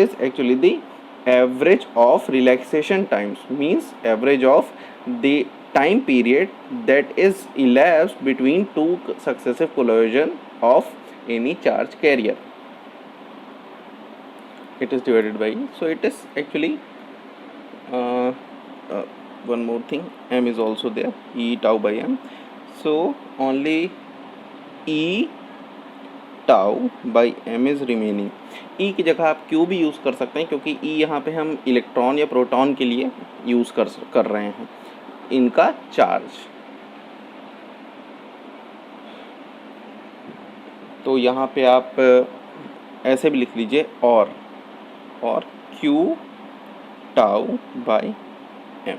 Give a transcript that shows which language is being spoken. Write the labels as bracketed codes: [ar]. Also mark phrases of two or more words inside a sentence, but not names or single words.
[en] Is actually the average of relaxation times, means average of the time period that is elapsed between two successive collision of any charge carrier. It is divided by, so it is actually one more thing, m is also there, e tau by m. So only e tau by m is remaining. [hi] ई की जगह आप क्यू भी यूज़ कर सकते हैं, क्योंकि ई यहाँ पे हम इलेक्ट्रॉन या प्रोटॉन के लिए यूज़ कर रहे हैं इनका चार्ज. तो यहाँ पे आप ऐसे भी लिख लीजिए, और [en] q tau by m.